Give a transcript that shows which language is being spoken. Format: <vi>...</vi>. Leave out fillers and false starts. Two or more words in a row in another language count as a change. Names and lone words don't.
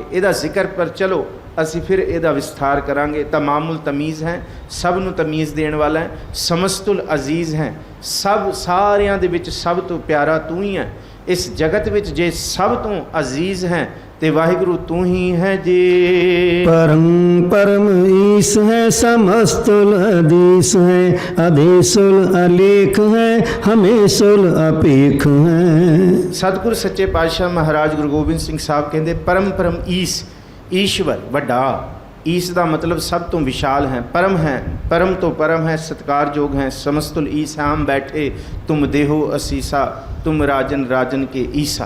<pa>ਇਹਦਾ ਜ਼ਿਕਰ ਪਰ ਚਲੋ ਅਸੀਂ ਫਿਰ ਇਹਦਾ ਵਿਸਥਾਰ ਕਰਾਂਗੇ। ਤਮਾਮੁਲ ਤਮੀਜ਼ ਹੈ, ਸਭ ਨੂੰ ਤਮੀਜ਼ ਦੇਣ ਵਾਲਾ ਹੈ। ਸਮਸਤੁਲ ਅਜ਼ੀਜ਼ ਹੈ, ਸਭ ਸਾਰਿਆਂ ਦੇ ਵਿੱਚ ਸਭ ਤੋਂ ਪਿਆਰਾ ਤੂੰ ਹੀ ਹੈ। ਇਸ ਜਗਤ ਵਿੱਚ ਜੇ ਸਭ ਤੋਂ ਅਜ਼ੀਜ਼ ਹੈ ਤੇ ਵਾਹਿਗੁਰੂ ਤੂੰ ਹੀ ਹੈ ਜੀ।</pa> <hi>परम परम ईस है, समस्तुल अदीस है, अदेसुल अलेख है, हमेशुल अपेख है।</hi> <pa>ਸਤਿਗੁਰ ਸੱਚੇ ਪਾਤਸ਼ਾਹ ਮਹਾਰਾਜ ਗੁਰੂ ਗੋਬਿੰਦ ਸਿੰਘ ਸਾਹਿਬ ਕਹਿੰਦੇ ਪਰਮ ਪਰਮ ਈਸ, ਈਸ਼ਵਰ ਵੱਡਾ। ਈਸ ਦਾ ਮਤਲਬ ਸਭ ਤੋਂ ਵਿਸ਼ਾਲ ਹੈ, ਪਰਮ ਹੈ, ਪਰਮ ਤੋਂ ਪਰਮ ਹੈ, ਸਤਿਕਾਰਯੋਗ ਹੈ। ਸਮਸਤੁਲ ਈਸ ਆਮ ਬੈਠੇ ਤੁਮ ਦੇਹੋ ਅਸੀਸਾ, ਤੁਮ ਰਾਜਨ ਰਾਜਨ ਕੇ ਈਸਾ।</pa>